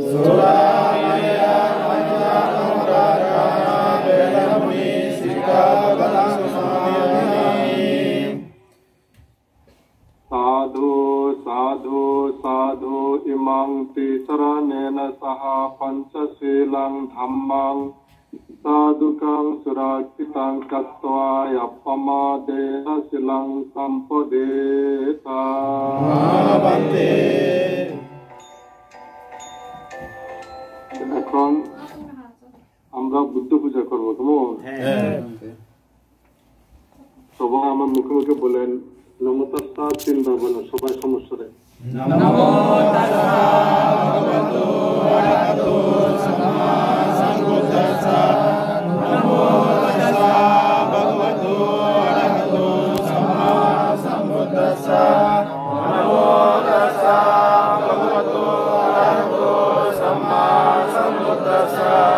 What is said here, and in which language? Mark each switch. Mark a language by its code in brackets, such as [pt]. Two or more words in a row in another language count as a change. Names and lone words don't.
[pi] সাধু সাধু সাধু ইমাং ত্রিশরণেন সহ পঞ্চশীলং ধম্মং साधुकां सुराक्षितां कृत्वा यपमादेन शिलं सम्पदेता [bn] এখন আমরা বুদ্ধ পূজা করবো কেমন সবাই আমার মুখে মুখে বলেন [pi] নমো তাস্সা [bn] তিনবার বলেন সবাই সমস্যারে [pi] नमो तस्सा भगवतो अरहतो सम्मा सम्बुद्धास्सा नमो तस्सा भगवतो अरहतो सम्मा सम्बुद्धास्सा नमो तस्सा भगवतो अरहतो सम्मा सम्बुद्धास्सा